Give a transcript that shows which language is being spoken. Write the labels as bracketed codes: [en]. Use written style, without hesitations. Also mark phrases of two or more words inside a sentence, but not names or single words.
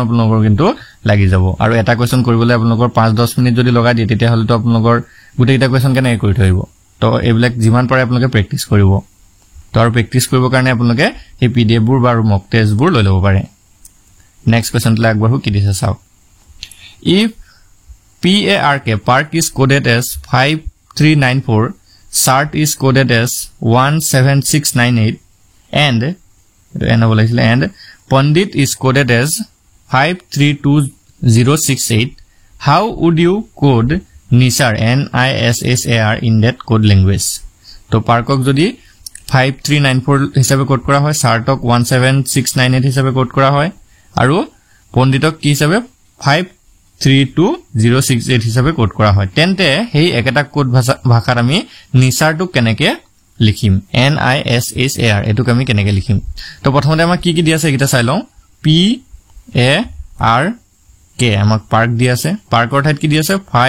[as] আপোনালোকৰ কিন্তু লাগি যাব আৰু এটা কোৱেশ্চন কৰিবলৈ আপোনালোকৰ 5-10 মিনিট যদি লগাই দিয়ে তেতিয়া হলে তো আপোনালোকৰ গুটেইটা কোৱেশ্চন কেনে কৰি থৈব তো এইবিলাক যিমান পাৰে আপোনালোকে প্ৰেক্টিস কৰিব তো আৰু প্ৰেক্টিস কৰিবৰ কাৰণে আপোনালোকে এই পিডিএফ বোৰ বা [en] mock test [as] বোৰ লৈ ল'ব পাৰে [en] next question [as] লা আগবাঢ়ো কি দিছে চাওক [en] if PARK park is coded as 5394 SART is coded as 17698 and Pandit is coded as [as] 532068 [en] how would you code NISAR NISSAR in that code language [as] তো পাৰ্কক যদি 5394 হিচাপে কোড কৰা হয় SARTক 17698 হিচাপে কোড কৰা হয় আৰু Panditক কি হিচাপে 532068 হিসাবে কোড কৰা হয় তেন্তে হেই একটা কোড ভাষাৰ আমি নিসাৰটো কেনেকে লিখিম এন আই এস এস এ আৰ এটো আমি কেনেকে লিখিম তো প্ৰথমতে আমাক কি দিয়া আছে এটা চাই লওঁ পি এ আৰ কে আমাক পাৰ্ক দিয়া আছে পাৰ্কৰ ঠাইত কি দিয়া আছে